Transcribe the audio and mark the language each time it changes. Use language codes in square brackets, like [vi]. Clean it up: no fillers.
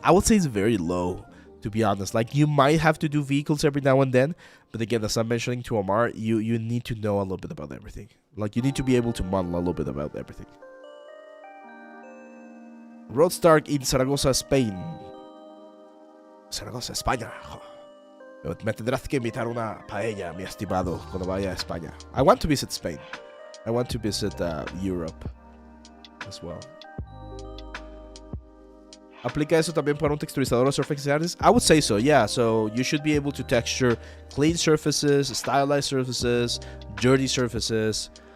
[en] I would say it's very low, to be honest. Like, you might have to do vehicles every now and then, but again, as I'm mentioning to Omar, you need to know a little bit about everything. Like, you need to be able to model a little bit about everything. Roadstar in Zaragoza, Spain. [es] Zaragoza, España. Me tendrás que invitar una paella, mi estimado, cuando vaya a España. [en] I want to visit Spain. I want to visit Europe as well. [es] ¿Aplica eso también para un texturizador o surface artist? [en] I would say so, yeah. So you should be able to texture clean surfaces, stylized surfaces, dirty surfaces.